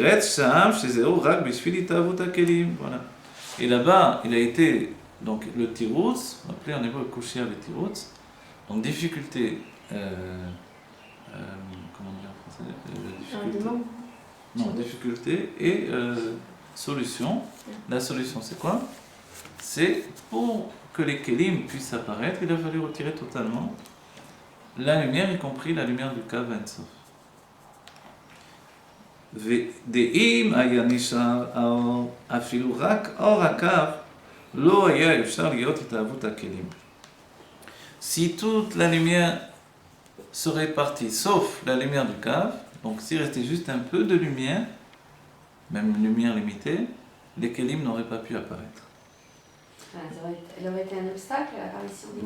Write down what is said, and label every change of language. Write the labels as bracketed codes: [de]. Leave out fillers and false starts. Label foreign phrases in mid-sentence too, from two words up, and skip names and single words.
[fr] Et là-bas, il a été, donc le tiroutz, appelé en hébreu kouchia le tiroutz, donc difficulté, comment dire en français? Difficulté. Non, difficulté et solution. La solution, c'est quoi? C'est pour que les kelim puissent apparaître, il a fallu retirer totalement la lumière, y compris la lumière du Kav Ein-Sof. [he] ואם היה נשאר האור, אפילו רק אור הקו, לא היה אפשר להיות התאהבות הכלים. [fr] Si toute la lumière serait partie, sauf la lumière du Kav, donc s'il restait juste un peu de lumière, même une lumière limitée, les kelim n'auraient pas pu apparaître. Elle aurait été un obstacle à l'apparition des kelim.